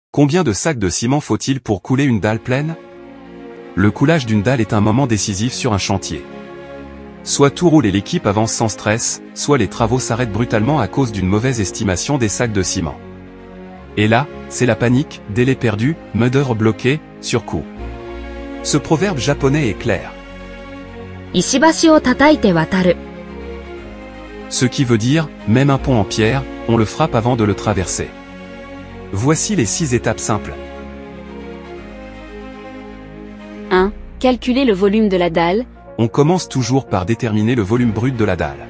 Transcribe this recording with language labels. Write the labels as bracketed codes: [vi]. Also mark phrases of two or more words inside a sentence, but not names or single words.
[fr] Combien de sacs de ciment faut-il pour couler une dalle pleine? Le coulage d'une dalle est un moment décisif sur un chantier. Soit tout roule et l'équipe avance sans stress, soit les travaux s'arrêtent brutalement à cause d'une mauvaise estimation des sacs de ciment. Et là, c'est la panique, délai perdu, mudder bloqué, surcoût. Ce proverbe japonais est clair. [ja] 石橋を叩いて渡る。 [fr] Ce qui veut dire, même un pont en pierre, on le frappe avant de le traverser. Voici les 6 étapes simples. 1. Calculer le volume de la dalle. On commence toujours par déterminer le volume brut de la dalle.